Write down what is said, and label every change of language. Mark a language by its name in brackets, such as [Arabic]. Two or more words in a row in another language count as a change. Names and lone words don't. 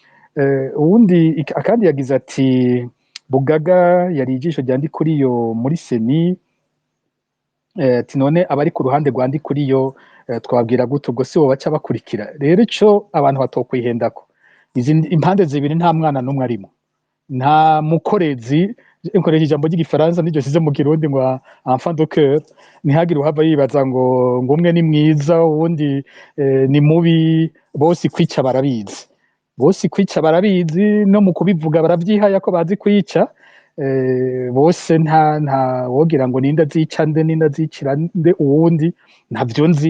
[Rundi] Uwundi akandi yagize ati Bugaga yari ijisho ryandi kuri yo muri seni, ati none abari ku ruhande rwandi kuri yo twabwira gute ubwo si bo baca bakurikira. Rero ico abantu batokwihendako, izi impande zibiri nta mwana n'umwe arimo, nta mukorezi. Nkoresha ijambo ry'igifaransa n'iryo size mu Kirundi ngo [French] enfant de cœur, [Rundi] ntihagire uhava yibaza ngo umwe ni mwiza uwundi ni mubi. Bose kwica barabizi, bose kwica barabizi, no mu kubivuga baravyihaya ko bazi kwica. Bose nta wogira ngo ninda zica nde ninda zicira nde uwundi, ntavyo nzi.